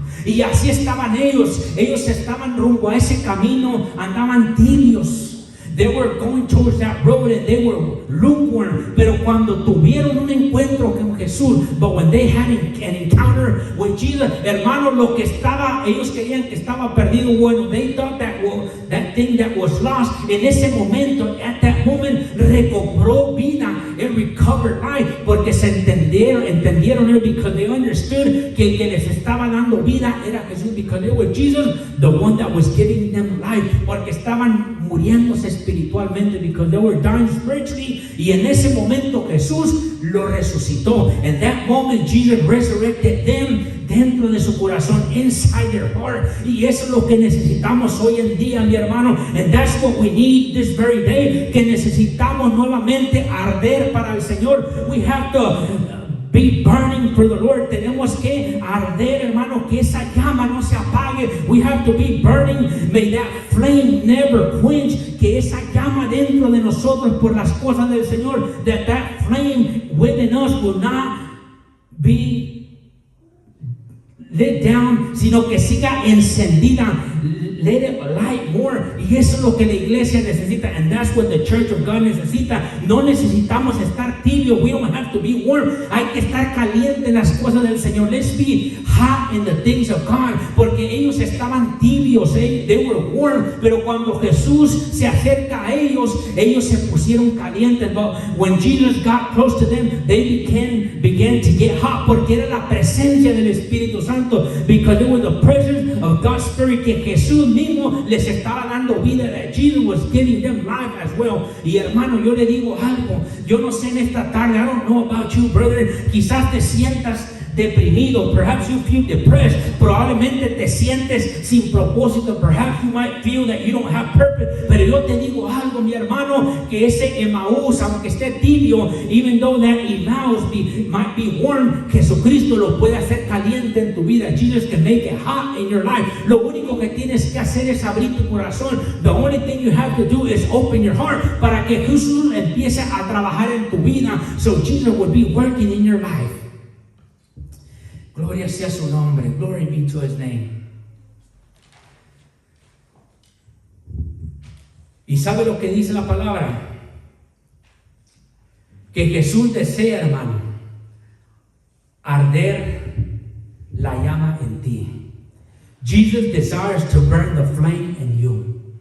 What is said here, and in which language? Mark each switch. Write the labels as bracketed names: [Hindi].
[Spanish] Y así estaban ellos estaban rumbo a ese camino, andaban tibios. [English] They were going towards that road and they were lukewarm. [Spanish] Pero cuando tuvieron un encuentro con Jesús, [English] but when they had an encounter with Jesus, [Spanish] hermano, lo que estaba, ellos creían que estaba perdido. [English] Bueno, they thought that thing that was lost, [Spanish] en ese momento, [English] at that moment, [Spanish] recobró vida. [English] It recovered life, [Spanish] porque se entendieron ellos, [English] because they understood [Spanish] que el que les estaba dando vida era Jesús, [English] because they were Jesus, the one that was giving them life, [Spanish] porque estaban muriéndose espiritualmente, [English] because they were dying spiritually. [Spanish] Y en ese momento Jesús lo resucitó. [English] In that moment Jesus resurrected them [Spanish] dentro de su corazón, [English] inside their heart. [Spanish] Y eso es lo que necesitamos hoy en día, mi hermano. [English] And that's what we need this very day. [Spanish] Que necesitamos nuevamente arder para el Señor. [English] We have to be burning for the Lord. [Spanish] Tenemos que arder, hermano, que esa llama no se apague. [English] We have to be burning. May that flame never quench. [Spanish] Que esa llama dentro de nosotros por las cosas del Señor, [English] that flame within us will not be lit down, [Spanish] sino que siga encendida. [English] Let it light more. [Spanish] Y eso es lo que la iglesia necesita. [English] And that's what the church of God [Spanish] necesita. No necesitamos estar tibio. [English] We don't have to be warm. [Spanish] Hay que estar caliente en las cosas del Señor. [English] Let's be hot in the things of God. [Spanish] Porque ellos estaban tibios. [English] They were warm. [Spanish] Pero cuando Jesús se acerca a ellos se pusieron calientes. [English] But when Jesus got close to them, they began to get hot. [Spanish] Porque era la presencia del Espíritu Santo. [English] Because it was the presence of God's Spirit, [Spanish] que Jesús mismo les estaba dando vida. [English] That Jesus was giving them life as well. [Spanish] Y hermano, yo le digo algo. Yo no sé en esta tarde, [English] I don't know about you, brother. [Spanish] Quizás te sientas deprimido. [English] Perhaps you feel depressed. [Spanish] Probablemente te sientes sin propósito. [English] Perhaps you might feel that you don't have purpose. [Spanish] Pero yo te digo algo, mi hermano, que ese Emaús, aunque esté tibio, [English] even though that Emaús might be warm, [Spanish] Jesucristo lo puede hacer caliente en tu vida. [English] Jesus can make it hot in your life. [Spanish] Lo único que tienes que hacer es abrir tu corazón. [English] The only thing you have to do is open your heart [Spanish] para que Jesús empiece a trabajar en tu vida. [English] So Jesus will be working in your life. [Spanish] Gloria sea su nombre. [English] Glory be to his name. [Spanish] ¿Y sabe lo que dice la palabra? Que Jesús desea, hermano, arder la llama en ti. [English] Jesus desires to burn the flame in you.